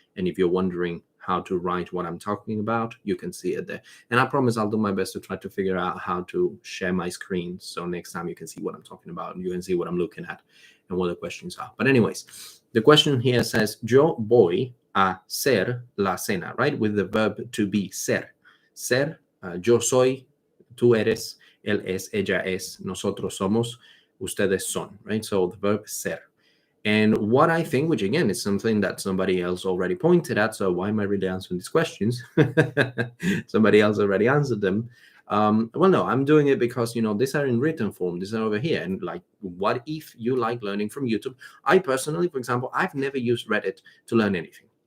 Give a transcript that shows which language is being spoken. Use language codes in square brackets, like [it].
[en] And if you're wondering how to write what I'm talking about, you can see it there. And I promise I'll do my best to try to figure out how to share my screen. So next time you can see what I'm talking about and you can see what I'm looking at and what the questions are. But anyways, the question here says, [es] yo voy a ser la cena, [en] right? With the verb to be, ser. [es] Ser, yo soy, tú eres, él es, ella es, nosotros somos, ustedes son, right? [en] So the verb ser. And what I think, which again is something that somebody else already pointed at, so why am I really answering these questions? Somebody else already answered them. Well, no, I'm doing it because, these are in written form. These are over here. And like, what if you like learning from YouTube? I personally, for example, I've never used Reddit to learn anything.